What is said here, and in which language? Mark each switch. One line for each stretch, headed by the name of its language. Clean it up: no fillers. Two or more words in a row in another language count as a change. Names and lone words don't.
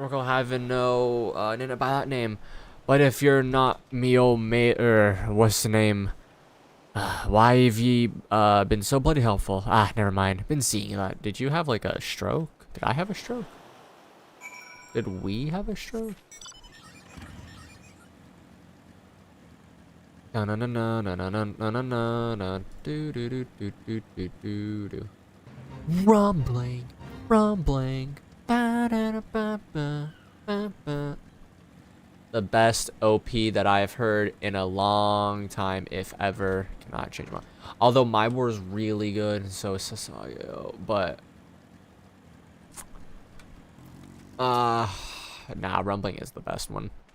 English: Oracle having no name by that name. But if you're not me old mate, what's the name? Why have ye been so bloody helpful? Ah, never mind. Been seeing that. Did you have like a stroke? Did I have a stroke? Did we have a stroke? Na na na na na na na na na na na do do do do do do do do. Rumbling, rumbling. Ba da da ba ba ba ba. The best OP that I've heard in a long time, if ever. Cannot change my. Although my war is really good, so is Sasayo, but nah, rumbling is the best one.